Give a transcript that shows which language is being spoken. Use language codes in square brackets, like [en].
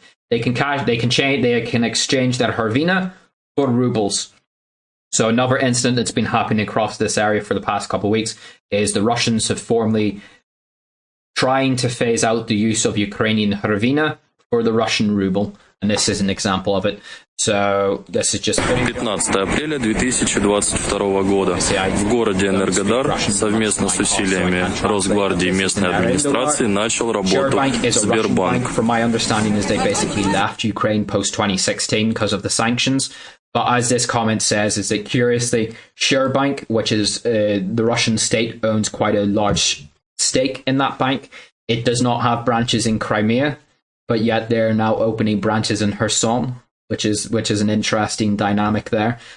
[en] They can exchange their hryvnia for rubles. So another incident that's been happening across this area for the past couple of weeks is the Russians have formally trying to phase out the use of Ukrainian hryvnia for the Russian ruble. And this is an example of it. So this is just [ru] 15 апреля 2022 года в городе Энергодар совместно с усилиями Росгвардии и местной администрации начал работу Сбербанк. [en] From my understanding is they basically left Ukraine post 2016 because of the sanctions. But as this comment says, is that curiously, Sberbank, which is the Russian state, owns quite a large stake in that bank. It does not have branches in Crimea, but yet they're now opening branches in Kherson, which is an interesting dynamic there.